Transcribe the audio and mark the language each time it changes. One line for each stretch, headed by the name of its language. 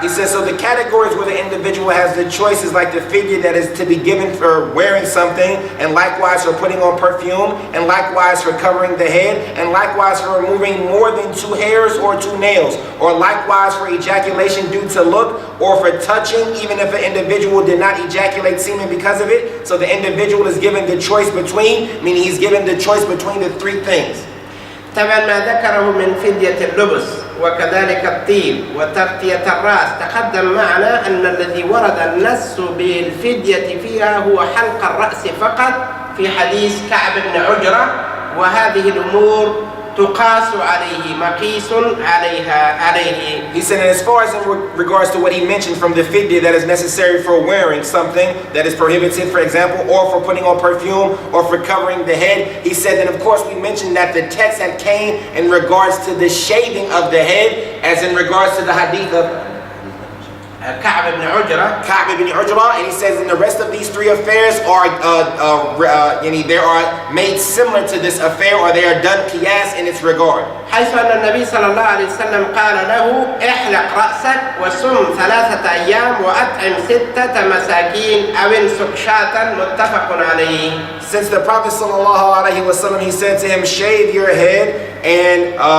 English: He says, so the categories where the individual has the choice is like the figure that is to be given for wearing something, and likewise for putting on perfume, and likewise for covering the head, and likewise for removing more than 2 hairs or 2 nails, or likewise for ejaculation due to look, or for touching, even if an individual did not ejaculate semen because of it. So the individual is given the choice between, meaning he's given the choice between the 3 things.
Arabic: طبعا ما ذكره من فدية اللبس وكذلك الطيب وتغطية الرأس تقدم معنا أن الذي ورد النص بالفدية فيها هو حلق الرأس فقط في حديث كعب بن عجرة، وهذه الأمور تقاس عليه، مقيس عليه.
English: He said, and as far as in regards to what he mentioned from the fidya that is necessary for wearing something that is prohibited, for example, or for putting on perfume, or for covering the head, he said that of course we mentioned that the text had came in regards to the shaving of the head, as in regards to the hadith of
Arabic: كعب بن عجرة,
English: and he says, and the rest of these 3 affairs are they are made similar to this affair, or they are done qiyas in its regard.
Arabic: حيث أن النبي صلى الله عليه وسلم قال له احلق رأسك وصم 3 أيام وأطعم 6 مساكين أو انسك شاة، متفق عليه.
English: Since the Prophet
Arabic: sallallahu alaihi wasallam,
English: he said to him, shave your head and